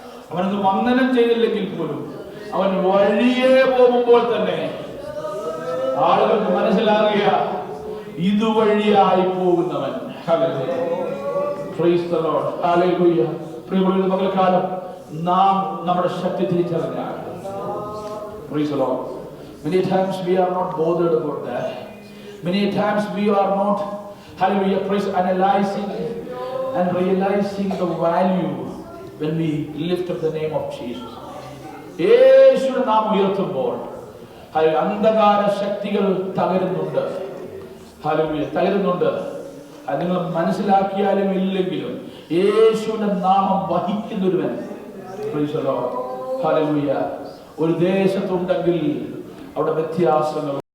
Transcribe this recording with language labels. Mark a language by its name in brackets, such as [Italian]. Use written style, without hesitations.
[Malayalam] അവനത് വന്ദനം ചെയ്തില്ലെങ്കിൽ പോലും അവൻ വഴിയേ പോകുമ്പോൾ തന്നെ ആളുകൾക്ക് മനസ്സിലാകുക, ഇതുവഴിയായി പോകുന്നവൻ. Hallelujah, [English] praise the Lord, [Malayalam] hallelujah. പ്രിയമുള്ളവരുടെ പകൽക്കാലം നാം നമ്മുടെ ശക്തി തിരിച്ചറിഞ്ഞാൽ, praise the Lord, [English] many times we are not bothered about that. Many times we are not, hallelujah, praise, analyzing and realizing the value when we lift up the name of Jesus. [Malayalam] യേശുവിനെ നാം ഉയർത്തുമ്പോൾ അന്ധകാര ശക്തികൾ തകരുന്നുണ്ട്. Hallelujah, തകരുന്നുണ്ട്. അത് നിങ്ങൾ മനസ്സിലാക്കിയാലും ഇല്ലെങ്കിലും യേശുവിന്റെ നാമം വഹിക്കുന്നൊരുവൻ, [English] praise the Lord, [Malayalam] hallelujah, ഒരു ദേശത്തുണ്ടെങ്കിൽ അവിടെ വ്യത്യാസങ്ങൾ.